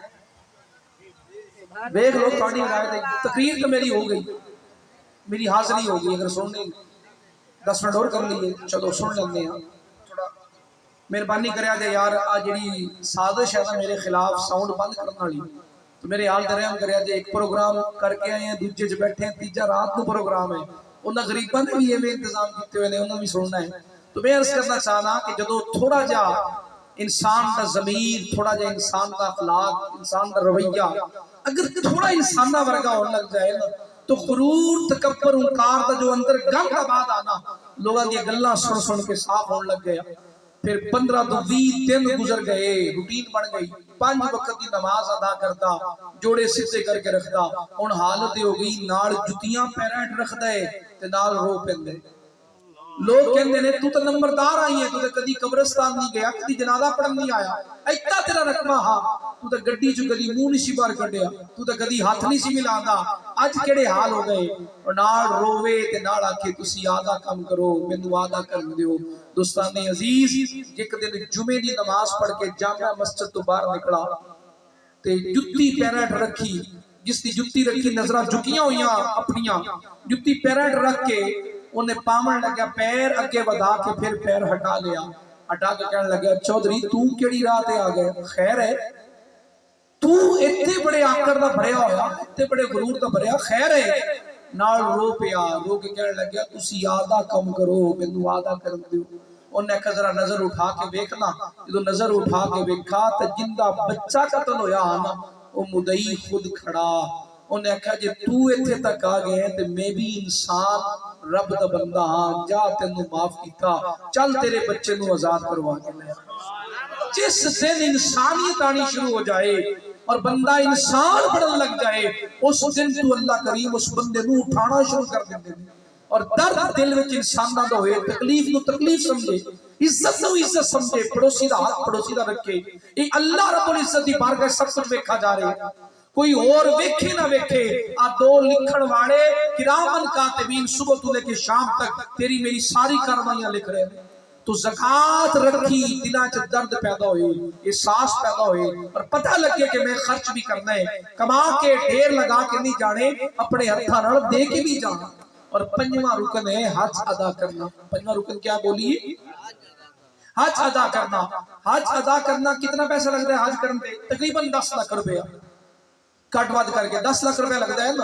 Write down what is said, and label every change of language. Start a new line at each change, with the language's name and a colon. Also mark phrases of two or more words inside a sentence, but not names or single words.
Urdu: دیکھ لو تھوڑی ہدایت، تقریر تو میری ہو گئی، میری حاضری ہو گئی، اگر سننے 10 منٹ اور کر لیے، چلو سن لیندے ہیں۔
Punjabi: تھوڑا مہربانی کریا جے یار، آ جڑی سازش ہے نا میرے خلاف ساؤنڈ بند کرنے والی، تو میرے حال درہم کریا جے، ایک پروگرام کر کے آئے ہیں، دوجے چ بیٹھے ہیں، تیجا رات کو پروگرام ہے، انہاں غریباں نے بھی یہ انتظام کیتے ہوئے نے، انہوں بھی سننا ہے۔ تو میں عرض کرنا چاہنا کہ جدو تھوڑا جا انسان دا ضمیر، تھوڑا جا انسان دا اخلاق، انسان دا رویہ اگر تھوڑا انسانہ ورگا ہونے لگ جائے نا تو غرور، تکبر، انکار دا جو اندر گند آباد آنا، لوگاں دی گلاں سن سن کے صاف ہونے لگ گیا۔ پھر 15-20 دن گزر گئے، روٹین بن گئی، 5 وقت دی نماز ادا کرتا، جوڑے سیدھے کر کے رکھتا، ہن حالت ہو گئی نال جتیاں پیراں رکھ دے تے نال رو پیندے۔ لوگ کہندے نے تو تے نمبردار آئی ہے، تو تے کدی قبرستان نہیں گیا، کدی جنازہ پڑھن نہیں آیا، ایتا تیرا رقبہ ہا، تو تے گڈی چ کدی منہ نہیں سی باہر کڈیا، تو تے کدی ہاتھ نہیں سی ملاندا، اج کیڑے حال ہو گئے؟ اور نال روے تے نال آکھے تسی آدھا کم کرو مینوں آدھا کرن دیو۔ دوستان عزیز، ایک دن جمعے دی نماز پڑھ کے جامع مسجد تو باہر نکلا تے جُتی پیراں رکھی، جس دی جُتی رکھی نظراں جھکیاں ہوئیاں اپنیاں، جُتی پیراں رکھ کے انہیں پاون لگا، پیر اگے ودا کے پھر پیر ہٹا لیا، ہٹا کے کہنے لگا چودھری تو کیڑی راہ تے آ گئے؟ خیر ہے تو اتنے بڑے آکڑ دا بھریا ہویا، اتنے بڑے غرور دا بھریا، خیر ہے؟ نال رو پیا، رو کے کہنے لگا تسی آدھا کم کرو مینوں آدھا کرن دیو۔ انہیں کہا ذرا نظر اٹھا کے دیکھنا، جدو نظر اٹھا کے دیکھا تو جندہ بچہ قتل ہویا نا وہ مدعی خود کھڑا۔ انہیں کہا جی تو ایتھے تک آ گئے ہیں تو میں بھی انسان رب دا بندہ ہاں، جا تینوں معاف کیتا، چل تیرے بچے نو آزاد کروا کے لے۔ جس دن انسانیت آنی شروع ہو جائے اور بندہ انسان بڑھن لگ جائے، اس دن تو اللہ کریم اس بندے نو اٹھانا شروع کر دیتے ہیں، اور درد دل وچ انساناں دا ہوئے، تکلیف نو تکلیف سمجھے، عزت نو عزت سمجھے، پڑوسی دا حق پڑوسی دا رکھے. یہ اللہ رب العزت دی بارگاہ سب کچھ ویکھا جا رہا ہے. کوئی اور ویکھے نہ ویکھے، آ دو لکھن والے کرامن کاتبین صبح تو لے کے شام تک تیری میری ساری کاروائیاں لکھ رہے ہیں. تو زکات رکھی، دلاں چ درد پیدا ہوئے، احساس پیدا ہوئے، اور پتہ لگے کہ میں خرچ بھی کرنا ہے، کما کے ڈھیر لگا کے نہیں جانے، اپنے ہتھاں نال دے کے بھی جانا. اور پنجواں رکن ہے حج ادا کرنا. پنجواں رکن کیا بولیے؟ حج ادا کرنا.
Urdu: حج ادا کرنا کتنا پیسہ لگتا ہے حج کرنے پہ؟ تقریباً 10 لاکھ روپیہ کٹ ود کر کے 10 لاکھ روپیہ لگتا ہے نا.